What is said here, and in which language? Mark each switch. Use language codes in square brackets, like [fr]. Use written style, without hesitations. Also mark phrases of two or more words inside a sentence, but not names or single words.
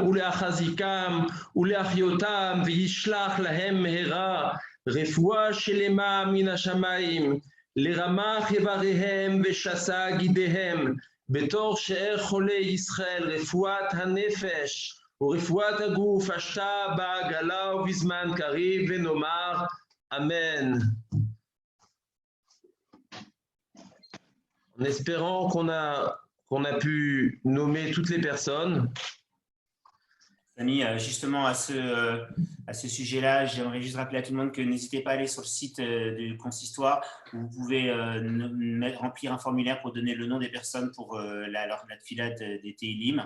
[he] ולהחזיקם ולהחיותם וישלח להם מהרה רפואה שלמה מן השמיים לרמ"ח איבריהם ושס"ה גידיהם בתור שאר חולי ישראל רפואת הנפש ורפואת הגוף השתה בעגלה ובזמן קריב ונאמר אמן. [fr] En espérant qu'on a pu nommer toutes les personnes. Samy, justement à ce sujet-là, j'aimerais juste rappeler à tout le monde que n'hésitez pas à aller sur le site du consistoire où vous pouvez remplir un formulaire pour donner le nom des personnes pour la tfilate des Teilim.